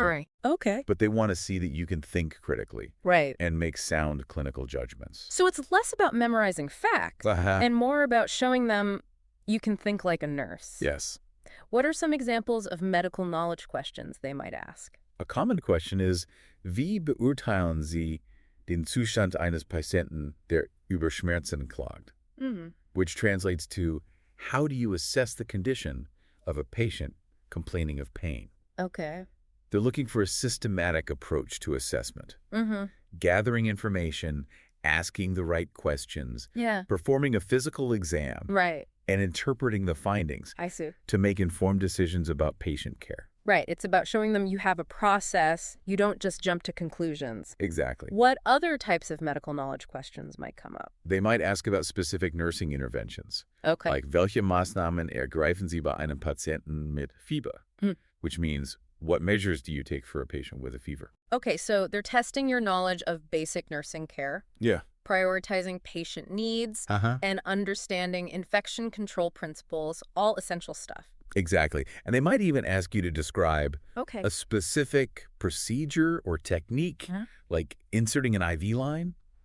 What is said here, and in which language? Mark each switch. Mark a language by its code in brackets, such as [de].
[en] Right. Okay. But they want to see that you can think critically and make sound clinical judgments. So it's less about memorizing facts and more about showing them you can think like a nurse. Yes. What are some examples of medical knowledge questions they might ask? A common question is, [de] wie beurteilen Sie den Zustand eines Patienten, der über Schmerzen klagt? [en] Which translates to, how do you assess the condition of a patient complaining of pain? Okay. They're looking for a systematic approach to assessment. Gathering information, asking the right questions, performing a physical exam, and interpreting the findings to make informed decisions about patient care. Right. It's about showing them you have a process. You don't just jump to conclusions. Exactly. What other types of medical knowledge questions might come up? They might ask about specific nursing interventions. Okay. Like, [de] welche Maßnahmen ergreifen Sie bei einem Patienten mit Fieber? [en] Which means, what measures do you take for a patient with a fever? Okay, so they're testing your knowledge of basic nursing care. Yeah. Prioritizing patient needs and understanding infection control principles, all essential stuff. Exactly. And they might even ask you to describe a specific procedure or technique, like inserting an IV line.